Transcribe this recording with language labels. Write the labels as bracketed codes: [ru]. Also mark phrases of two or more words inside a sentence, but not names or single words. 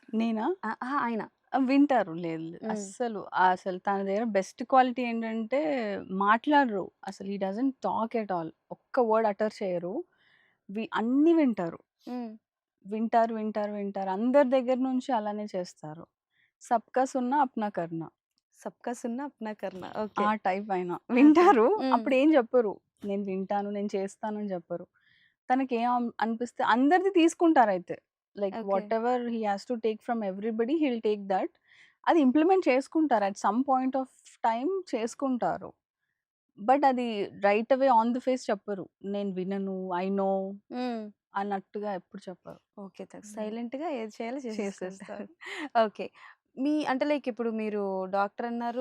[te] నేనా? అహా! ఆయన. వింటారు. లేదు లేదు. హ్మ్. అసలు తన దగ్గర [en] best quality [te] ఏంటంటే మాట్లాడరు. [en] అసలు he doesn't talk at all. [te] ఒక్క [en] word utter [te] చేయరు. అన్నీ వింటారు. హ్మ్. వింటారు, వింటారు, వింటారు. అందరి దగ్గర నుంచి అలానే చేస్తారు. [hi] सबका सुनना अपना करना. सबका सुनना अपना करना. ఆ [te] ఓకే. టైప్ ఆయన. ఓకే. వింటారు. హ్మ్. అప్పుడేం జెప్పరు. నేను వింటాను, నేను చేస్తాను అని జెప్పరు. తనకేం అనిపిస్తే అందరిది తీసుకుంటారైతే. లైక్ ఓకే. [en] whatever he has to take from everybody he'll take that. [te] అది ఇంప్లిమెంట్ చేసుకుంటారు. [en] at some point of time [te] చేసుకుంటారు. బట్ అది [en] right away on the face [te] చెప్పరు. నేను వినను, [en] I know హ్మ్. [te] అన్నట్టుగా ఎప్పుడు చెప్పరు. ఓకే. హ్మ్. సైలెంట్‌గా ఏది చేయాలో చేసేసుకుంటారు. చేసేస్తారు. ఓకే. అంటే లైక్ ఇప్పుడు మీరు డాక్టర్ అన్నారు.